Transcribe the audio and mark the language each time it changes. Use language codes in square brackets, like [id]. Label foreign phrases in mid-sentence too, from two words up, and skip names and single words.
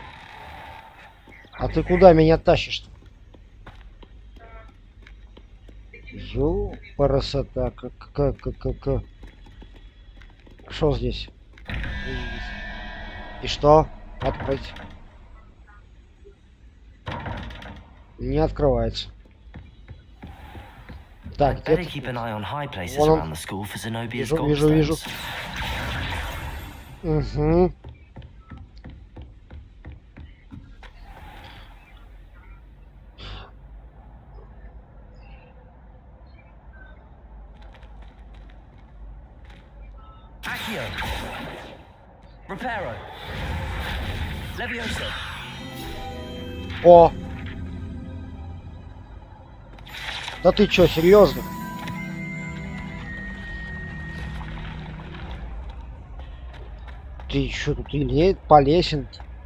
[ru] А ты куда меня тащишь-то? Красота. Как. Что здесь? И что? Открыть. Не открывается. Так, [en] I'd better [ru] где-то... [en] keep an eye on high places [ru] Вон он. [en] around the school for Zenobia's [ru] Вижу. [en] gobstones. [ru] Угу. Accio. Reparo. Levioso. О! Да ты чё, серьезно? Ты чё тут или по лесенке?